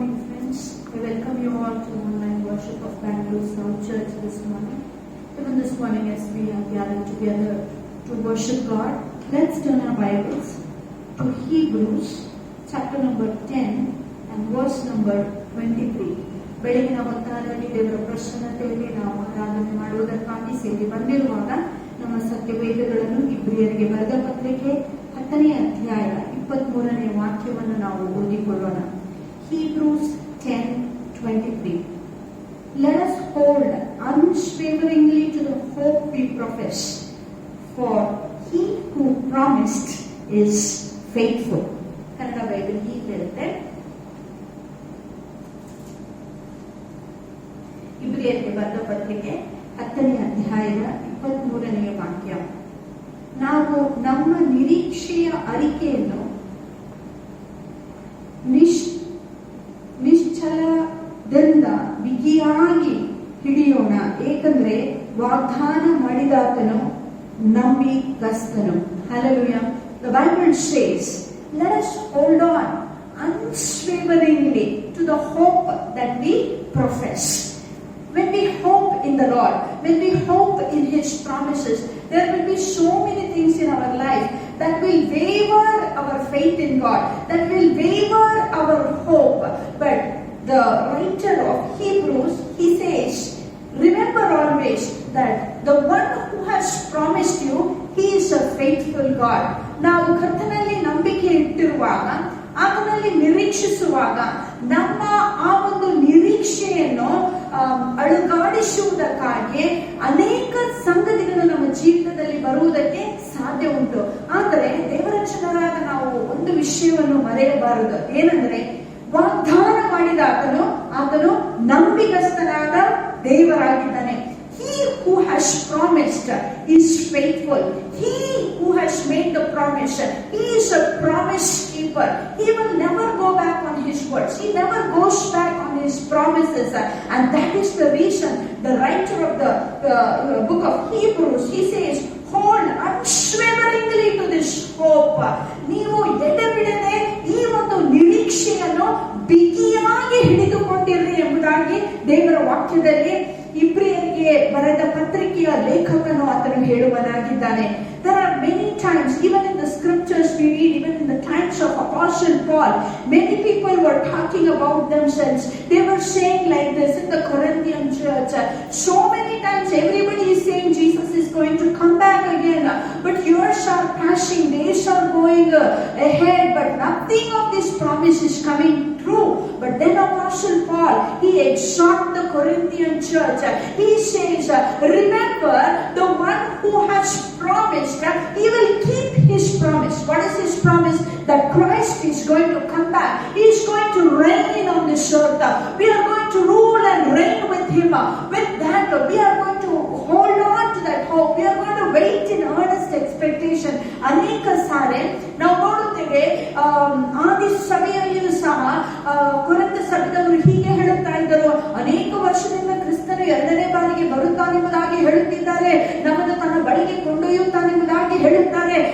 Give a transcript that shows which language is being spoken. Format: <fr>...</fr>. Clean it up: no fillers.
<en>Saints, I welcome you all to online worship of Bangalore South Church this morning. Even this morning as we are gathered together to worship God, let's turn our Bibles to Hebrews chapter number 10 and verse number 23.</en> <kn>ಬೆಳಗಿನ ಹೊತ್ತಾದಲ್ಲಿ ದೇವರ ಪ್ರಸನ್ನತೆಯಲ್ಲಿ ನಾವು ಆರಾಧನೆ ಮಾಡುವುದಕ್ಕಾಗಿ ಸೇರಿ ಬಂದಿರುವಾಗ ನಮ್ಮ ಸತ್ಯವೇದಗಳನ್ನು ಇಬ್ರಿಯರಿಗೆ ಬರೆದ ಪತ್ರಿಕೆ 10ನೇ ಅಧ್ಯಾಯ 23ನೇ ವಾಕ್ಯವನ್ನು ನಾವು ಓದಿಕೊಳ್ಳೋಣ.</kn> <en>Hebrews 10:23. Let us hold unswervingly to the hope we profess, for he who promised is faithful.</en> <kn>Kannada Bible ಹೀಗೆ ಹೇಳುತ್ತೆ, ಇಬ್ರಿಯರಿಗೆ ಬರೆದ ಪತ್ರಿಕೆ 10ನೇ ಅಧ್ಯಾಯದ 23ನೇ ವಾಕ್ಯ. ನಾವು ನಮ್ಮ ನಿರೀಕ್ಷೆಯ ಅರಿಕೆಯನ್ನು ನಿಶ್ಚಲದಿಂದ ಬಿಗಿಯಾಗಿ ಹಿಡಿಯೋಣ, ಏಕೆಂದರೆ ವಾಗ್ದಾನ ಮಾಡಿದಾತನು ನಂಬಿಗಸ್ತನು.</kn> <en>Hallelujah. The Bible says, let us hold on unswervingly to the hope that we profess. When we hope in the Lord, when we hope in His promises, there will be so many things in our life that will waver our faith in God, that will waver our hope. But the writer of Hebrews, he says, remember always that the one who has promised you, He is a faithful God.</en> <kn>ನಾವು ಕರ್ತನಲ್ಲಿ ನಂಬಿಕೆ ಇಟ್ಟಿರುವಾಗ, ಆತನಲ್ಲಿ ನಿರೀಕ್ಷಿಸುವಾಗ, ನಮ್ಮ ಆ ಒಂದು ನಿರೀಕ್ಷೆಯನ್ನು ಅಳುಗಾಡಿಸುವುದಕ್ಕಾಗಿ ಅನೇಕ ಸಂಗತಿಗಳು ನಮ್ಮ ಜೀವನದಲ್ಲಿ ಬರುವುದಕ್ಕೆ ಸಾಧ್ಯ ಉಂಟು. ಆದರೆ ದೇವರ ಜನರಾದ ನಾವು ಒಂದು ವಿಷಯವನ್ನು ಮರೆಯಬಾರದು. ಏನಂದ್ರೆ, ವಾಗ್ದಾನ ಮಾಡಿದ ಆತನು ನಂಬಿಗಸ್ತನಾದ ದೇವರಾಗಿದ್ದಾನೆ.</kn> <en>He who has promised is faithful. He who has made the promise, He is a promise keeper. He will never go back on His words. He never goes back on His promises. And that is the reason the writer of the book of Hebrews, he says, hold unswervingly to this hope.</en> <kn>ನೀವು ಎಡೆಬಿಡದೆ ಈ ಒಂದು ನಿರೀಕ್ಷೆಯನ್ನು ಬಿಗಿಯಾಗಿ ಹಿಡಿದುಕೊಂಡಿರಿ ಎಂಬುದಾಗಿ ದೇವರ ವಾಕ್ಯದಲ್ಲಿ ಇಬ್ರಿಯರಿಗೆ ಬರೆದ ಪತ್ರಿಕೆಯ ಲೇಖಕನು ಆತನು ಹೇಳುವನಾಗಿದ್ದಾನೆ.</kn> <en>There are many times, even in the scriptures we read, even in the times of Apostle Paul, many people were talking about themselves. They were saying like this in the Corinthian church. So many times everybody is saying Jesus is going to come back again. But years are passing, days are going ahead, but nothing of this promise is coming true. But then Apostle Paul, he exhorts the Corinthian church. He says, remember the one who has promised, he will keep his promise. What is his promise? That Christ is going to come back. He is going to reign on this earth. We are going to rule and reign with him. With that, we are going to hold on to that hope. We are going to wait in earnest expectation.</en> <kn>ಅನೇಕ ಸಾರೆ ನಾವು ನೋಡುತ್ತೇವೆ, ಆದಿ ಸಭೆಯಲ್ಲಿಯೂ ಸಹ ಕೊರಿಂಥ ಸಭೆದವರು ಹೀಗೆ ಹೇಳುತ್ತಾ ಇದ್ದರು, ಅನೇಕ ವರ್ಷದಿಂದ ಕ್ರಿಸ್ತನು 2ನೇ ಬಾರಿಗೆ ಬರುತ್ತಾನೆಂಬುದಾಗಿ ಹೇಳುತ್ತಿದ್ದಾರೆ, ನಮ್ಮನ್ನು ತನ್ನ ಬಳಿಗೆ ಕೊಂಡೊಯ್ಯುತ್ತಾನೆಂಬುದಾಗಿ ಹೇಳುತ್ತಾರೆ.</kn>